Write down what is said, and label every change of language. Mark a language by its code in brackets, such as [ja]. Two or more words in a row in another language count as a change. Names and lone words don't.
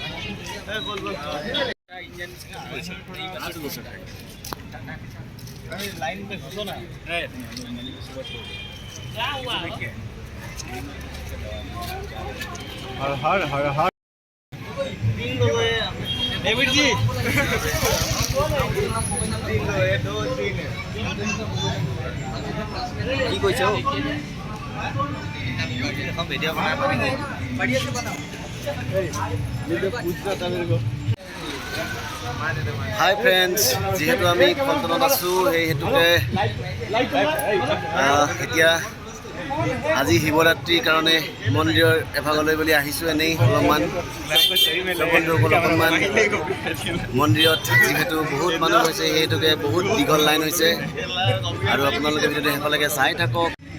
[hi] बोल इंजन अरे लाइन में घुसो ना। क्या हुआ? हर हर हर हर डेविड जी 2 3 [as] কি কইছো এখন ভিডিও বনাই পাবি [hi] बढ़िया से बनाओ। वीडियो पूछता था मेरे को। [en] Hi friends, [as] যিহেতু আমি ফলটনত আছোঁ, সেই হেতুকে এতিয়া আজি শিৱৰাত্ৰিৰ কাৰণে মন্দিৰৰ এভাগলৈ বুলি আহিছোঁ। এনেই অলপমান বন্ধুসকল, অকণমান মন্দিৰত যিহেতু বহুত মানুহ হৈছে, সেই হেতুকে বহুত দীঘল লাইন হৈছে আৰু আপোনালোকে ভিডিঅ'টো শেষলৈকে চাই থাকক।